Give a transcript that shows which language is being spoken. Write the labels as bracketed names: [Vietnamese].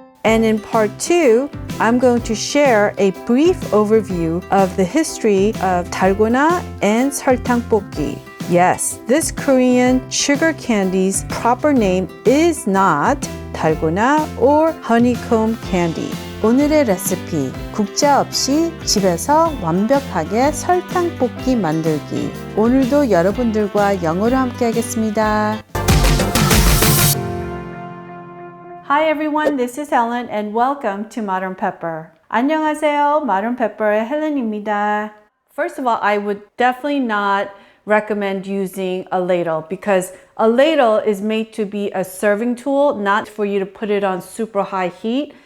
[English] And in part 2, I'm going to share a brief overview of the history of 달고나 and 설탕 뽑기. Yes, this Korean sugar candy's proper name is not 달고나 or Honeycomb Candy. [Korean] 오늘의 레시피, 국자 없이 집에서 완벽하게 설탕 뽑기 만들기. 오늘도 여러분들과 영어로 함께 하겠습니다. [English] Hi everyone, this is Helen and welcome to Modern Pepper. [Korean] 안녕하세요, Modern Pepper의 Helen입니다. [English] First of all, I would definitely not recommend using a ladle because a ladle is made to be a serving tool, not for you to put it on super high heat.